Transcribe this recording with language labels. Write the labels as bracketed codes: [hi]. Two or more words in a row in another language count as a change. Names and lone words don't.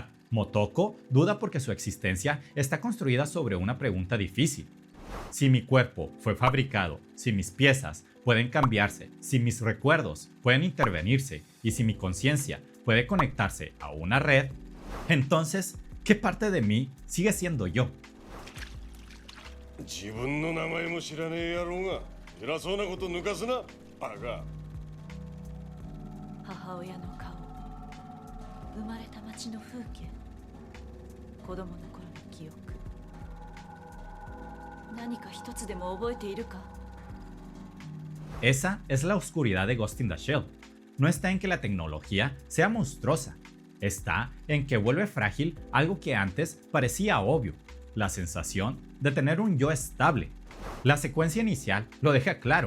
[es] Motoko duda porque su existencia está construida sobre una pregunta difícil. Si mi cuerpo fue fabricado, si mis piezas pueden cambiarse, si mis recuerdos pueden intervenirse y si mi conciencia puede conectarse a una red, entonces, ¿qué parte de mí sigue siendo yo? [ja] 自分の名前も知らねえ野郎が偉そうなこと抜かすなバカ。母親の顔、生まれた町の風景、子供の頃の記憶、何か一つでも覚えているか？ [es] Esa es la oscuridad de Ghost in the Shell. No está en que la tecnología sea monstruosa, está en que vuelve frágil algo que antes parecía obvio. La sensación de tener un yo estable. La secuencia inicial lo deja claro.